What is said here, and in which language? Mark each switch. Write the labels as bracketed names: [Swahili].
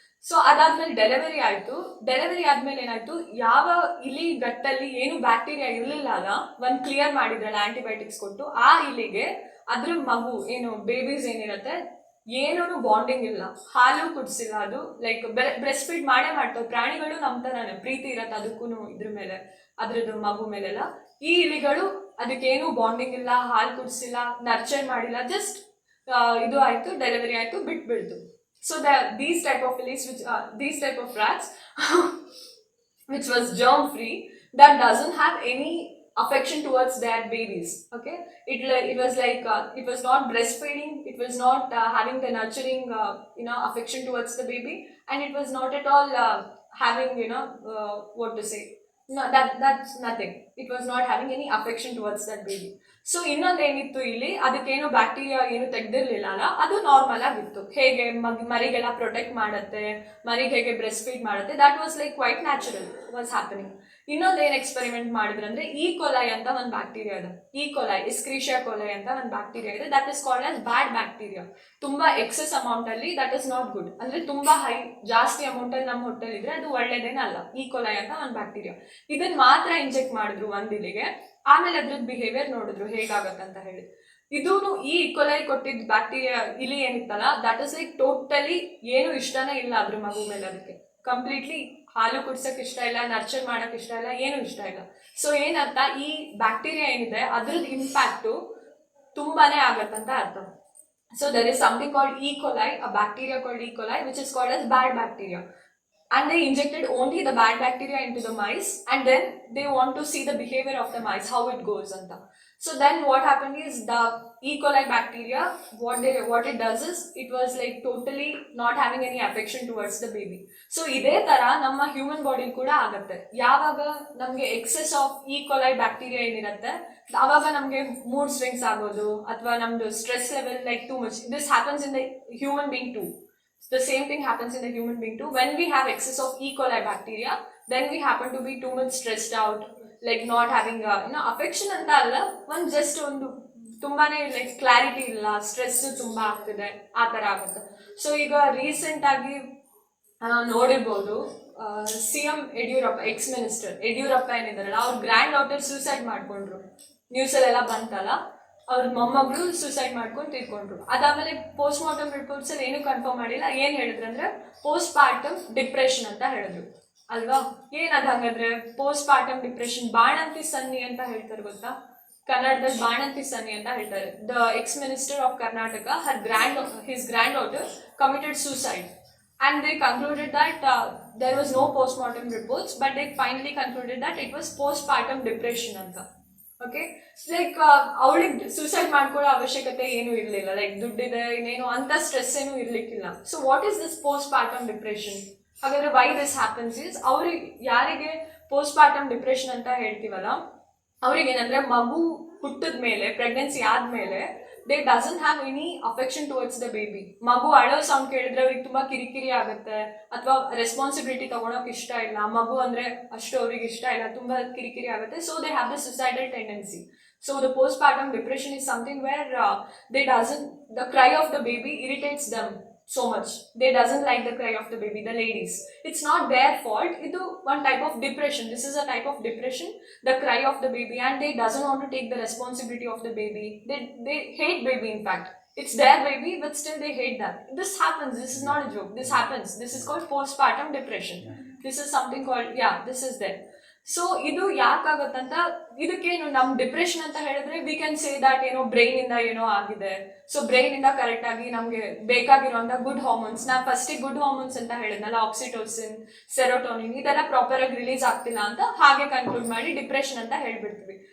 [Kannada] So ಅದಾದ್ಮೇಲೆ delivery ಆಯ್ತು. Delivery ಆದ್ಮೇಲೆ ಏನಾಯ್ತು, ಯಾವ ಇಲಿ ಗಟ್ಟಲ್ಲಿ ಏನು ಬ್ಯಾಕ್ಟೀರಿಯಾ ಇರ್ಲಿಲ್ಲ ಅಲ್ಲ, ಒಂದ್ ಕ್ಲಿಯರ್ ಮಾಡಿದ್ರಲ್ಲ ಆಂಟಿಬಯೋಟಿಕ್ಸ್ ಕೊಟ್ಟು, ಆ ಇಲಿಗೆ ಅದ್ರ ಮಗು ಏನು ಬೇಬೀಸ್ ಏನಿರತ್ತೆ ಏನೂ ಬಾಂಡಿಂಗ್ ಇಲ್ಲ, ಹಾಲು ಕುಡಿಸಿಲ್ಲ, ಅದು ಲೈಕ್ ಬ್ರೆಸ್ಟ್ ಫೀಡ್ ಮಾಡೇ ಮಾಡ್ತಾವೆ ಪ್ರಾಣಿಗಳು, ನಮ್ಮ ತರಾನೆ ಪ್ರೀತಿ ಇರತ್ತೆ ಅದಕ್ಕೂ ಇದ್ರ ಮೇಲೆ, ಅದ್ರದ್ದು ಮಗು ಮೇಲೆಲ್ಲ. ಈ ಇಲಿಗಳು ಅದಕ್ಕೇನು ಬಾಂಡಿಂಗ್ ಇಲ್ಲ, ಹಾಲು ಕುಡಿಸಿಲ್ಲ, ನರ್ಚರ್ ಮಾಡಿಲ್ಲ, ಜಸ್ಟ್ ಇದು ಆಯ್ತು, ಡೆಲಿವರಿ ಆಯ್ತು, ಬಿಟ್ಬಿಡ್ತು. [English] So these type of ilis, these type of rats which was germ free, that doesn't have any affection towards their babies. Okay, it was like it was not breastfeeding, it was not having the nurturing affection towards the baby, and it was not at all having what to say, no, that's nothing. It was not having any affection towards that baby. [Kannada] So ಇನ್ನೊಂದೇನಿತ್ತು ಇಲ್ಲಿ, ಅದಕ್ಕೇನು bacteria ಏನು ತೆಗ್ದಿರ್ಲಿಲ್ಲ ಅಲ್ಲ, ಅದು normal ಆಗಿತ್ತು. ಹೇಗೆ ಮರಿಗೆಲ್ಲ protect ಮಾಡುತ್ತೆ, ಮರಿಗೆ ಹೇಗೆ ಬ್ರೆಸ್ಟ್ ಫೀಡ್ ಮಾಡುತ್ತೆ, [English] That was like quite natural was happening. [Kannada] ಇನ್ನೊಂದೇನು ಎಕ್ಸ್ಪೆರಿಮೆಂಟ್ ಮಾಡಿದ್ರಂದ್ರೆ ಈ ಕೊಲೈ ಅಂತ ಒಂದು ಬ್ಯಾಕ್ಟೀರಿಯಾ ಇದೆ, ಈ ಕೊಲೈ ಇಸ್ಕ್ರೀಷಿಯಾ ಕೊಲೈ ಅಂತ ಒಂದು ಬ್ಯಾಕ್ಟೀರಿಯಾ ಇದೆ, [English] That is called as bad bacteria. [Kannada] ತುಂಬಾ ಎಕ್ಸೆಸ್ ಅಮೌಂಟ್ ಅಲ್ಲಿ, [English] that is not good, [Kannada] ಅಂದ್ರೆ ತುಂಬಾ ಜಾಸ್ತಿ ಅಮೌಂಟ್ ಅಲ್ಲಿ ನಮ್ಮ ಹೊಟ್ಟೆಲಿ ಇದ್ರೆ ಅದು ಒಳ್ಳೇದೇನಲ್ಲ. ಈ ಕೊಲೈ ಅಂತ ಒಂದು ಬ್ಯಾಕ್ಟೀರಿಯಾ, ಇದನ್ನ ಮಾತ್ರ ಇಂಜೆಕ್ಟ್ ಮಾಡಿದ್ರು ಒಂದಿಲಿಗೆ, ಆಮೇಲೆ ಅದ್ರದ್ದು ಬಿಹೇವಿಯರ್ ನೋಡಿದ್ರು ಹೇಗಾಗತ್ತಂತ ಹೇಳಿ. ಇದೂ ಈ ಇಕೊಲೈ ಕೊಟ್ಟಿದ್ದ ಬ್ಯಾಕ್ಟೀರಿಯಾ ಇಲಿ ಏನಿತ್ತಲ್ಲ, [English] that is like totally [Kannada] ಏನು ಇಷ್ಟನೇ ಇಲ್ಲ ಅದ್ರ ಮಗು ಮೇಲೆ, ಅದಕ್ಕೆ ಕಂಪ್ಲೀಟ್ಲಿ ಹಾಲು ಕುಡ್ಸಕ್ ಇಷ್ಟ ಇಲ್ಲ, ನರ್ಚರ್ ಮಾಡಕ್ ಇಷ್ಟ ಇಲ್ಲ, ಏನು ಇಷ್ಟ ಇಲ್ಲ. ಸೊ ಏನಂತ, ಈ ಬ್ಯಾಕ್ಟೀರಿಯಾ ಏನಿದೆ ಅದ್ರದ್ದು ಇಂಪ್ಯಾಕ್ಟು ತುಂಬಾನೇ ಆಗತ್ತಂತ ಅರ್ಥ. [English] So there is something called E. coli, a bacteria called E. coli, which is called as bad bacteria. And they injected only the bad bacteria into the mice, and then they want to see the behavior of the mice, how it goes anta. So then what happened is, the E. coli bacteria, what it does is, it was like totally not having any affection towards the baby. [Kannada] So ಇದೇ ತರ ನಮ್ಮ human body ಕೂಡ ಆಗುತ್ತೆ. ಯಾವಾಗ ನಮ್ಗೆ excess of E. coli bacteria ಏನಿರುತ್ತೆ, ಆವಾಗ ನಮ್ಗೆ ಮೂಡ್ ಸ್ವಿಂಗ್ಸ್ ಆಗೋದು, ಅಥವಾ ನಮ್ದು stress level like too much, [English] This happens in the human being too. The same thing happens in the human being too. When we have excess of E. coli bacteria, then we happen to be too much stressed out, like not having affection [Kannada] anta alla, [English] one just [Kannada] ಒಂದು ತುಂಬಾನೇ like clarity ಇಲ್ಲ, stress ತುಂಬಾ ಆಗ್ತಿದೆ, ಆ ತರ ಆಗುತ್ತೆ. So ಈಗ recent ಆಗಿ ನೋಡಿರ್ಬೋದು, CM Yediyurappa, X minister Yediyurappa ಏನಿದಾರಲ್ಲ, ಅವ್ರ ಗ್ರ್ಯಾಂಡ್ ಡಾಟರ್ ಸೂಸೈಡ್ ಮಾಡ್ಕೊಂಡ್ರು, ನ್ಯೂಸಲ್ಲೆಲ್ಲ ಬಂತಲ್ಲ, ಅವ್ರ ಮೊಮ್ಮಗಳು ಸೂಸೈಡ್ ಮಾಡ್ಕೊಂಡು ತೀರ್ಕೊಂಡ್ರು. ಅದಾದ್ಮೇಲೆ ಪೋಸ್ಟ್ ಮಾರ್ಟಮ್ ರಿಪೋರ್ಟ್ಸ್ ಅಲ್ಲಿ ಏನು ಕನ್ಫರ್ಮ್ ಮಾಡಿಲ್ಲ. ಏನ್ ಹೇಳಿದ್ರು ಅಂದ್ರೆ ಪೋಸ್ಟ್ ಪಾರ್ಟಮ್ ಡಿಪ್ರೆಷನ್ ಅಂತ ಹೇಳಿದ್ರು ಅಲ್ವಾ. ಏನದು ಹಂಗಂದ್ರೆ ಪೋಸ್ಟ್ ಪಾರ್ಟಮ್ ಡಿಪ್ರೆಷನ್, ಬಾಣಂತಿ ಸನ್ನಿ ಅಂತ ಹೇಳ್ತಾರೆ ಗೊತ್ತಾ, ಕನ್ನಡದಲ್ಲಿ ಬಾಣಂತಿ ಸನ್ನಿ ಅಂತ ಹೇಳ್ತಾರೆ. [English] The ex minister of Karnataka, his granddaughter committed suicide, and they concluded that there was no post-mortem reports, but they finally concluded that it was postpartum depression anta. [Kannada] Okay, like ಅವಳಿಗೆ suicide ಮಾಡ್ಕೊಳ್ಳೋ ಅವಶ್ಯಕತೆ ಏನು ಇರಲಿಲ್ಲ, ಲೈಕ್ ದುಡ್ಡಿದೆ ಇನ್ನೇನು ಅಂತ stress ಏನು ಇರ್ಲಿಕ್ಕಿಲ್ಲ. [English] So what is this postpartum depression? [Kannada] ಹಾಗಾದ್ರೆ [English] why this happens is, [Kannada] ಅವ್ರಿಗೆ ಯಾರಿಗೆ ಪೋಸ್ಟ್ ಪಾರ್ಟಮ್ ಡಿಪ್ರೆಷನ್ ಅಂತ ಹೇಳ್ತೀವಲ್ಲ, ಅವ್ರಿಗೆ ಏನಂದ್ರೆ ಮಗು ಹುಟ್ಟಿದ ಮೇಲೆ, ಪ್ರೆಗ್ನೆನ್ಸಿ ಆದ್ಮೇಲೆ, [English] They doesn't have any affection towards the baby. [Kannada] ಮಗು ಅಳೋ ಸೌಂಡ್ ಕೇಳಿದ್ರೆ ಅವ್ರಿಗೆ ತುಂಬಾ ಕಿರಿಕಿರಿ ಆಗುತ್ತೆ, ಅಥವಾ ರೆಸ್ಪಾನ್ಸಿಬಿಲಿಟಿ ತಗೊಳಕ್ ಇಷ್ಟ ಇಲ್ಲ, ಮಗು ಅಂದ್ರೆ ಅಷ್ಟು ಅವ್ರಿಗೆ ಇಷ್ಟ ಇಲ್ಲ, ತುಂಬಾ ಕಿರಿಕಿರಿ ಆಗುತ್ತೆ. [English] So they have the suicidal tendency. So the postpartum depression is something where the cry of the baby irritates them so much. They doesn't like the cry of the baby, the ladies. It's not their fault. It's one type of depression. This is a type of depression, the cry of the baby, and they doesn't want to take the responsibility of the baby. They hate baby, in fact. It's their baby, but still they hate that. This happens. This is not a joke. This happens. This is called postpartum depression. This is something called, this is there. [Kannada] So ಇದು ಯಾಕಾಗತ್ತಂತ, ಇದಕ್ಕೇನು ನಮ್ depression ಅಂತ ಹೇಳಿದ್ರೆ [English] we can say that [Kannada] ಏನೋ brain ಇಂದ ಏನೋ ಆಗಿದೆ. So brain ಇಂದ ಕರೆಕ್ಟ್ ಆಗಿ ನಮ್ಗೆ ಬೇಕಾಗಿರುವಂತ ಗುಡ್ ಹಾರ್ಮೋನ್ಸ್, ನಾ ಫಸ್ಟ್ ಗುಡ್ ಹಾರ್ಮೋನ್ಸ್ ಅಂತ ಹೇಳಿದ್ನಲ್ಲ, ಆಕ್ಸಿಟೋಸಿನ್, ಸೆರೋಟೋನಿನ್, ಇದೆಲ್ಲ ಪ್ರಾಪರ್ ಆಗಿ ರಿಲೀಸ್ ಆಗ್ತಿಲ್ಲ ಅಂತ ಹಾಗೆ ಕನ್ಕ್ಲೂಡ್ ಮಾಡಿ ಡಿಪ್ರೆಷನ್ ಅಂತ ಹೇಳ್ಬಿಡ್ತೀವಿ.